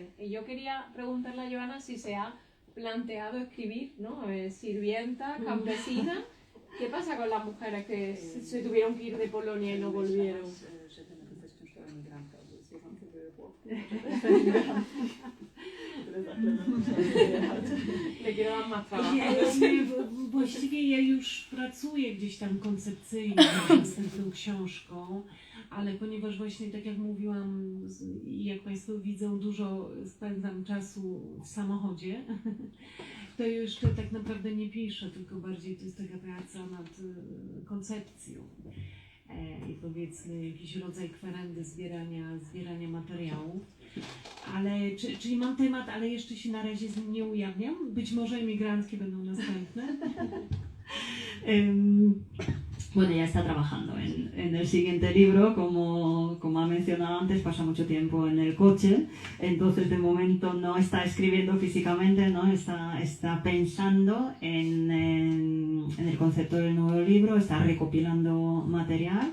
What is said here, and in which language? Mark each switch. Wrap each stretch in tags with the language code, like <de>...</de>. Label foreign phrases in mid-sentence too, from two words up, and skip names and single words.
<es>Y yo quería preguntarle a Joana si se ha planteado escribir, ¿no? Sirvienta, campesina. ¿Qué pasa con las mujeres que se tuvieron que ir de Polonia y no volvieron? Le quiero dar más trabajo.</es> <pl>Właściwie ja już pracuję gdzieś tam koncepcyjnie nad tą książką, ale ponieważ właśnie tak jak mówiłam i jak Państwo widzą, dużo spędzam czasu w samochodzie, to jeszcze tak naprawdę nie piszę, tylko bardziej to jest taka praca nad koncepcją. I powiedzmy jakiś rodzaj kwerendy zbierania materiałów. Ale, czyli mam temat, ale jeszcze się na razie z nim nie ujawniam. Być może emigrantki będą następne.</pl> <es>Bueno, ya está trabajando en el siguiente libro, como ha mencionado antes, pasa mucho tiempo en el coche, entonces de momento no está escribiendo físicamente, ¿no? Está pensando en el concepto del nuevo libro, está recopilando material.</es>